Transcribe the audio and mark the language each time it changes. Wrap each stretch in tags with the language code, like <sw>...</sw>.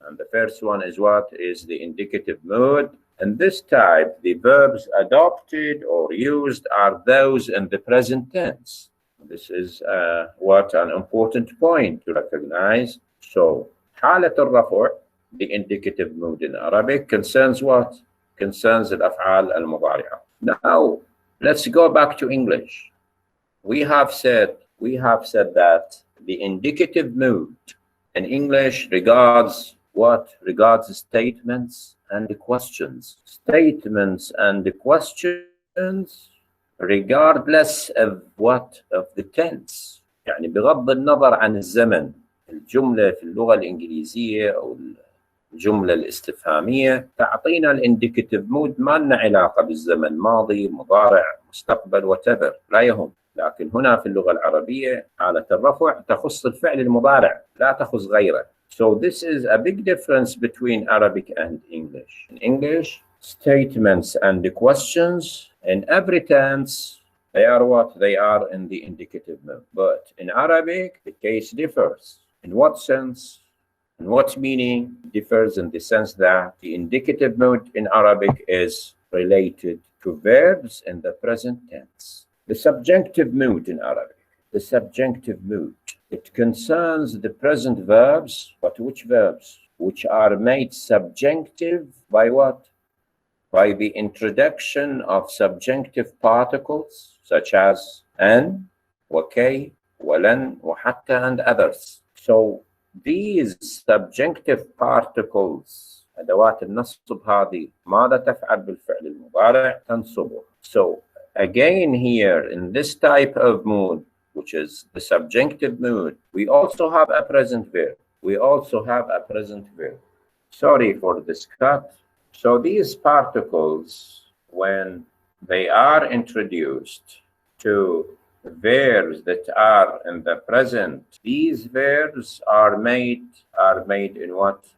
<en>And the first one is what? Is the indicative mood. In this type, the verbs adopted or used are those in the present tense. This is what an important point to recognize. So,</en> <ar>حالة الرفع,</ar> <en>the indicative mood in Arabic, concerns what? Concerns</en> <ar>الأفعال المضارعة.</ar> <en>Now, let's go back to English. We have said that the indicative mood in English regards what? Regards statements and questions. Statements and questions regardless of what? Of the tense.</en> <ar>يعني بغض النظر عن الزمن. الجملة في اللغة الإنجليزية أو الجملة الاستفهامية تعطينا الانديكاتيف مود ما لنا علاقة بالزمن، ماضي، مضارع، مستقبل، whatever، لا يهم. لكن هنا في اللغة العربية حالة الرفع تخص الفعل المضارع لا تخص غيره.</ar> <en>So this is a big difference between Arabic and English. In English, statements and the questions in every tense, they are what? They are in the indicative mode. But in Arabic, the case differs. In what sense? And what meaning differs in the sense that the indicative mode in Arabic is related to verbs in the present tense. The subjunctive mood in Arabic, the subjunctive mood, it concerns the present verbs, but which verbs? Which are made subjunctive by what? By the introduction of subjunctive particles such as an, وكي, ولن, وحتى, and others. So these subjunctive particles</en> <ar>أدوات النصب هذه ماذا تفعل بالفعل المضارع؟ تنصبه.</ar> <en>So again here in this type of mood, which is the subjunctive mood, we also have a present verb. We also have a present verb. Sorry for this cut. So these particles, when they are introduced to verbs that are in the present, these verbs are made in what?</en>